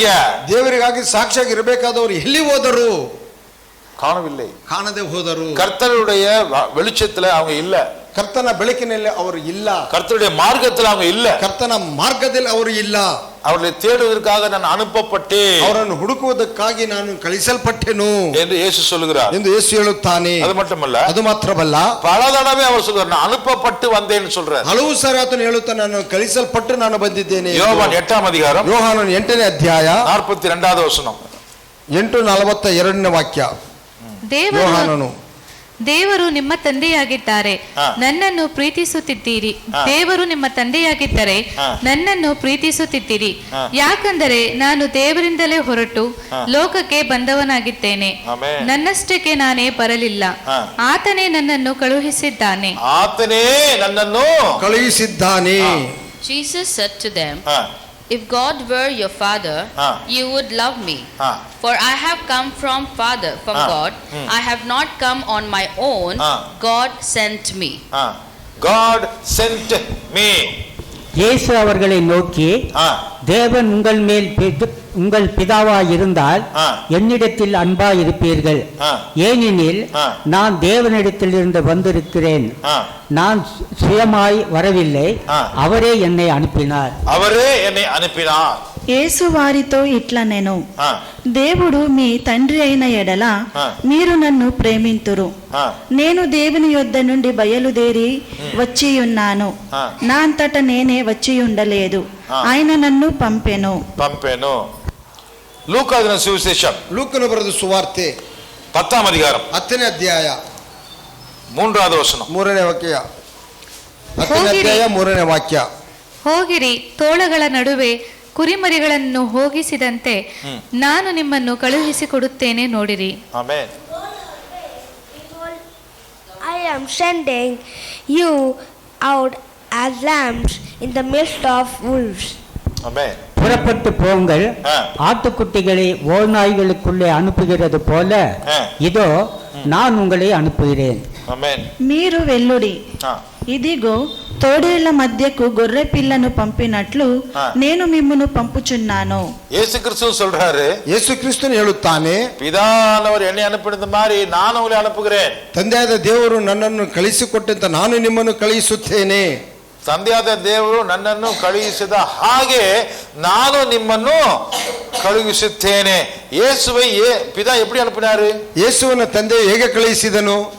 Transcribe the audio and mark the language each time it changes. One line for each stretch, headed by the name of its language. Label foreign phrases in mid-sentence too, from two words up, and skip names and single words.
Kannada: ದೇವರಿಗಾಗಿ ಸಾಕ್ಷಿಯಾಗಿ ಇರಬೇಕಾದವರು ಎಲ್ಲಿ ಹೋದರು?
Tamil: காணவில்லை,
Kannada: ಕಾಣದೆ ಹೋದರು.
Tamil: கர்த்தருடைய வெளிச்சத்துல அவங்க இல்ல,
Kannada: ಕರ್ತನ ಬೆಳಕಿನಲ್ಲಿ ಅವರು ಇಲ್ಲ,
Tamil: கர்த்தருடைய மார்க்கத்துல அவங்க இல்ல,
Kannada: ಕರ್ತನ ಮಾರ್ಗದಲ್ಲಿ ಅವರು ಇಲ್ಲ.
Tamil: அவர்களை தேடுவதற்காக நான் அனுப்பப்பட்டேன்,
Kannada: ಅವರನ್ನು ಹುಡುಕುವುದಕ್ಕಾಗಿ ನಾನು ಕಳಿಸಲ್ಪಟ್ಟೆನು
Tamil: என்று இயேசு சொல்லுகிறார்
Kannada: ಎಂದು ಯೇಸು ಹೇಳುತ್ತಾನೆ.
Tamil: அது மட்டுமல்ல,
Kannada: ಅದು ಮಾತ್ರವಲ್ಲ,
Tamil: பல தடவை அவர் சொல்றார் நான் அனுப்பப்பட்டு வந்தேன்னு சொல்றார்.
Kannada: ಹಲವು ಸಾರಿ ಆತನು ಹೇಳುತ್ತಾನೆ ನಾನು ಕಳಿಸಲ್ಪಟ್ಟು ನಾನು ಬಂದಿದ್ದೇನೆ.
Tamil: யோவான் 8ஆம் அதிகாரம்
Kannada: ಯೋಹಾನನ 8ನೇ ಅಧ್ಯಾಯ
Tamil: 42வது வசனம்.
Kannada: 8:42 ವಾಕ್ಯ. ಯೋಹಾನನು ದೇವರು ನಿಮ್ಮ ತಂದೆಯಾಗಿದ್ದಾರೆ, ನನ್ನನ್ನು ಪ್ರೀತಿಸುತ್ತಿದ್ದೀರಿ. ದೇವರು ನಿಮ್ಮ ತಂದೆಯಾಗಿದ್ದರೆ ನನ್ನನ್ನು ಪ್ರೀತಿಸುತ್ತಿದ್ದೀರಿ, ಯಾಕಂದರೆ ನಾನು ದೇವರಿಂದಲೇ ಹೊರಟು ಲೋಕಕ್ಕೆ ಬಂದವನಾಗಿದ್ದೇನೆ. ನನ್ನಷ್ಟಕ್ಕೆ ನಾನೇ ಬರಲಿಲ್ಲ, ಆತನೇ ನನ್ನನ್ನು ಕಳುಹಿಸಿದ್ದಾನೆ. ಆತನೇ ನನ್ನನ್ನು ಕಳುಹಿಸಿದ್ದಾನೆ.
English: Jesus said to them, if God were your father, you would love me. For I have come from God. I have not come on my own. God sent me. God sent me.
Tamil: இயேசு அவர்களை நோக்கி, தேவன் உங்கள் பிதாவாய் இருந்தால் என்னிடத்தில் அன்பாய் இருப்பீர்கள். ஏனெனில் நான் தேவனிடத்திலிருந்து வந்திருக்கிறேன். நான் சுயமாய் வரவில்லை, அவரே என்னை அனுப்பினார்.
Telugu: యేసు వారితో ఇట్లా నేను, దేవుడు మీ తండ్రి అయిన ఎడల మీరు నన్ను ప్రేమింతురు. నేను దేవుని యొద్ద నుండి బయలుదేరి వచ్చి ఉన్నాను, నా అంతట నేనే వచ్చి ఉండలేదు, ఆయన నన్ను పంపెను.
Tamil: லூக்காவின் சுவிசேஷம்,
Kannada: ಲೂಕನ ಬರೆದ ಸುವಾರ್ತೆ
Tamil: 10ஆம் அதிகாரம்
Kannada: 10ನೇ ಅಧ್ಯಾಯ
Tamil: 3வது ವಚನ.
Kannada: 3ನೇ ವಾಕ್ಯ. 10ನೇ ಅಧ್ಯಾಯ 3ನೇ ವಾಕ್ಯ. ಹೋಗಿರಿ, ತೋಳಗಳ ನಡುವೆ ಕುರಿಮರಿಗಳನ್ನು ಹೋಗಿಸಿದಂತೆ ನಾನು ನಿಮ್ಮನ್ನು ಕಳುಹಿಸಿಕೊಡುತ್ತೇನೆ, ನೋಡಿರಿ. ಆಮೆನ್.
English: I am sending you out as lambs in the midst of wolves.
Tamil: ஆமென். புறப்பட்டு போங்கள், ஆட்டுக்குட்டிகளை ஓநாய்களுக்குள்ளே அனுப்புகிறது போல இதோ நான் உங்களை அனுப்புகிறேன். ஆமென்.
Telugu: మీరు వెళ్ళుడి, ఇదిగో తోడేళ్ల మధ్యకు గొర్రె పిల్లను పంపినట్లు నేను మిమ్మును పంపుచున్నాను.
Tamil: இயேசு கிறிஸ்து சொல்றாரு,
Kannada: ಯೇಸು ಕ್ರಿಸ್ತನು ಹೇಳುತ್ತಾನೆ,
Tamil: பிதானவர் என்னை அனுப்பினது மாதிரி ನಾನು உங்களை அனுப்புகிறேன்.
Kannada: ತಂದೆಯಾದ ದೇವರು ನನ್ನನ್ನು ಕಳಿಸಿಕೊಟ್ಟಂತೆ ನಾನು ನಿಮ್ಮನ್ನು ಕಳುಹಿಸುತ್ತೇನೆ. ತಂದೆಯಾದ ದೇವರು ನನ್ನನ್ನು ಕಳುಹಿಸಿದ ಹಾಗೆ ನಾನು ನಿಮ್ಮನ್ನು ಕಳುಹಿಸುತ್ತೇನೆ.
Tamil: ಯೇಸುவை பிதா எப்படி அனுப்பினாரு?
Kannada: ಯೇಸುವಿನ ತಂದೆ ಹೇಗೆ ಕಳುಹಿಸಿದನು?